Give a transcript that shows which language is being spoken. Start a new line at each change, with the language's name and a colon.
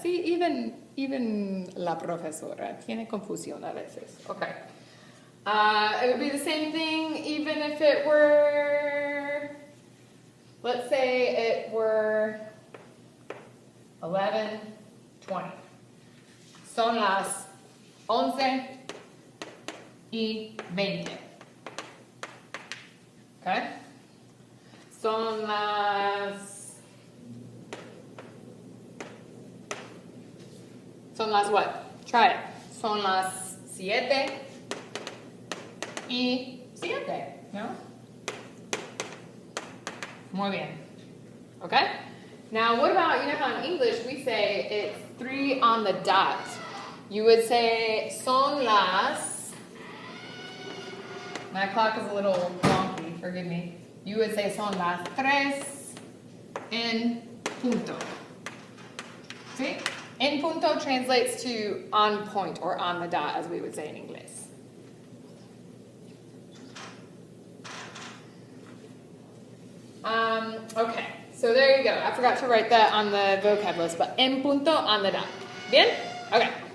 Spanish: See, even la profesora tiene confusión a veces.
English: Okay. It would be the same thing even if it were, let's say it were 11:20.
Spanish: Son las 11:20.
English: Okay? Son las what?
Spanish: Try it. Son las 7:07. No? Muy bien. Okay?
English: Now, what about, you know how in English we say it's 3 on the dot? You would say son las. My clock is a little wonky, forgive me. You would say son las 3 en punto. See? En punto translates to on point or on the dot, as we would say in English. Okay, so there you go. I forgot to write that on the vocab list, but en punto, on the dot. Bien? Okay.